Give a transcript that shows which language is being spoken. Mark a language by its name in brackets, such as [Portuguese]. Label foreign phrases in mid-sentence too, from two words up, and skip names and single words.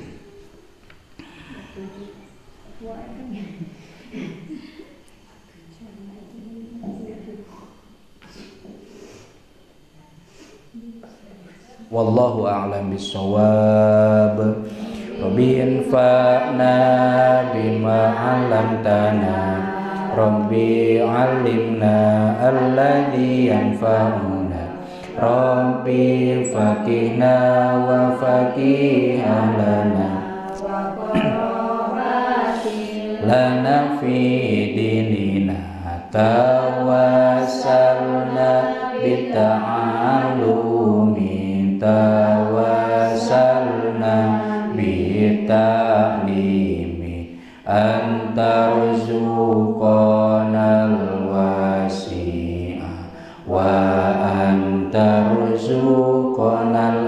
[Arabic] والله أعلم بالصواب ربي انفعنا بما علمتنا ربي علمنا الذي ينفعنا ربي فقهنا وفقه لنا في ديننا توسلنا بتعلم توسلنا بتعليم أن ترزقنا الواسع وأن ترزقنا